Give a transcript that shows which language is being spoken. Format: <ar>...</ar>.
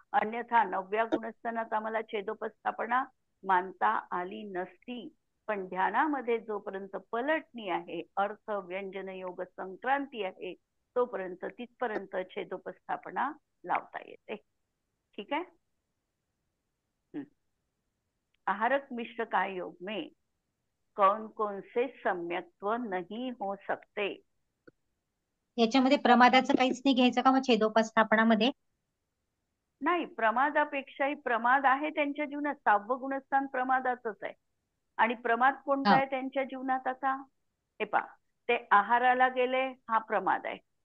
<mr>अन्यथा 9व्या गुणस्थानात आम्हाला छेदोपस्थापना मानता आली नसती. पण ध्यानामध्ये जोपर्यंत पलटणी आहे, अर्थ व्यंजन योग संक्रांती आहे, तोपर्यंत तिथपर्यंत छेदोपस्थापना लावता येते. ठीक आहे.</mr> <hi>आहारक मिश्र काय योग में कौन कौन से सम्यक्त्व नहीं हो सकते.</hi> <mr>याच्यामध्ये प्रमादाचं काहीच नाही घ्यायचं का मग छेदोपस्थापनामध्ये? नाही, प्रमादापेक्षाही प्रमाद आहे त्यांच्या जीवनात. 6वं गुणस्थान प्रमादाचंच आहे. आणि प्रमाद कोणता आहे त्यांच्या जीवनात? आता हे पहा, ते आहाराला गेले, हा प्रमाद आहे.</mr>